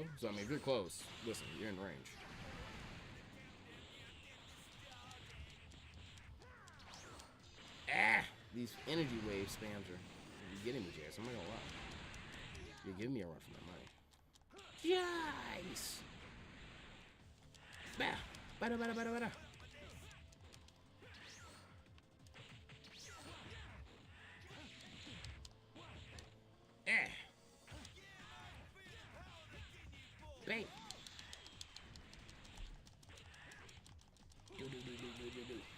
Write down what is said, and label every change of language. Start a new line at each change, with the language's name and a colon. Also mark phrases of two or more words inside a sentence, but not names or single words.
English: So I mean, if you're close, listen, you're in range. Ah, these energy wave spams are getting me, Jazz. I'm not gonna lie. You're giving me a run for my money. Yikes! Bah, bada bada bada bada. Eh. Bang. Do do do do do do do.